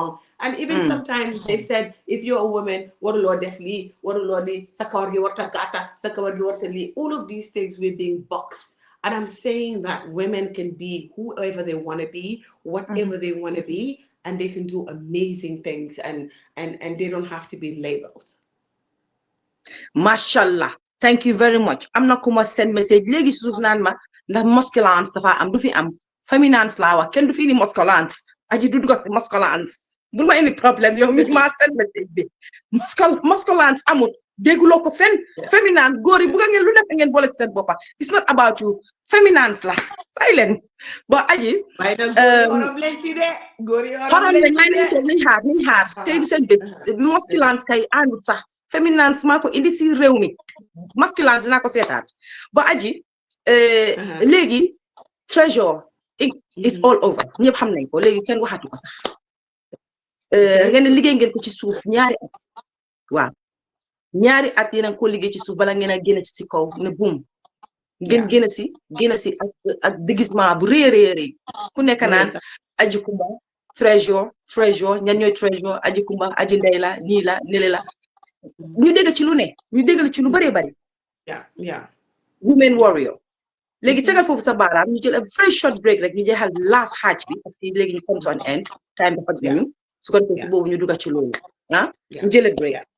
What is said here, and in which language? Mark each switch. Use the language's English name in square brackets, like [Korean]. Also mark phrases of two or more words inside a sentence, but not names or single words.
[English] And even sometimes they said, if you're a woman, what a Lord definitely, what a Lord all of these things we're being boxed. And I'm saying that women can be whoever they want to be, whatever they want to be, and they can do amazing things, and they don't have to be labeled. Mashallah, thank you very much. [Wolof] am na ku ma [English] send message [Wolof] léegi suuf naan ma ndax masculance dafa am du fi am féminance laa wax kenn du fi indi masculance aji du dugg si masculance bul ma indi problème yow mi ma [English] send message [Wolof] bi masculance amut dégguloo ko fenn féminance góor yi bugga ngeen lu nekk ngeen boole seen boppa [English] it's not about you [Wolof] féminance la silent ba aji xorom lañ may nañ toog nañ xaar tey du seen bés masculance kay àndut sax féminance maa ko indi si réew mi masculance dinaa ko seetaat ba aji léegi treasure [English] it's all over [Wolof] ñëpp xam nañ ko léegi kenn waxatu ko sax ngeen ne liggéey ngeen ko ci suuf ñaari at waaw ñaari at yéen a ko liggéey ci suuf bala ngeen a génn ci kaw ne boom ngeen génn si ak déguisement bu réeréeré ku nekk naan Aji Kumba treasure ñan ñooy treasure Aji Kumba aji ndey la nii la nele la ñu dégg ci lu ne ñu déggal ci lu bëree bëri [English] women warrior [Wolof] léegi tegal foofu sa baaraam ñu jël [English] a very short break [Wolof] rek ñu jeexal last xaaj bi parce que léegi ñu [English] come to an end [Wolof] time dafa nañu su ko defee si boobu ñu dugga ci loolu ñu jëlee break